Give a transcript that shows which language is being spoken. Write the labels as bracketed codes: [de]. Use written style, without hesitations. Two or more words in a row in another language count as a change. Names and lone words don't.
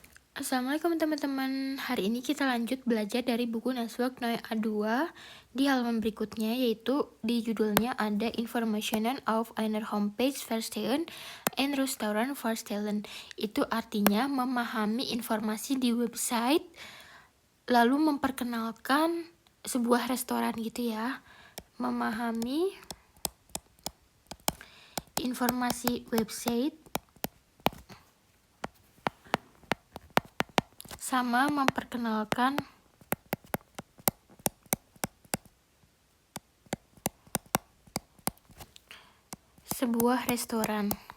[id] Assalamualaikum teman-teman. Hari ini kita lanjut belajar dari buku Naswork Noe A2 di halaman berikutnya, yaitu di judulnya ada [de] Informationen auf einer Homepage verstehen and Restaurant verstellen. [id] Itu artinya memahami informasi di website lalu memperkenalkan sebuah restoran gitu ya. Memahami informasi website sama memperkenalkan sebuah restoran.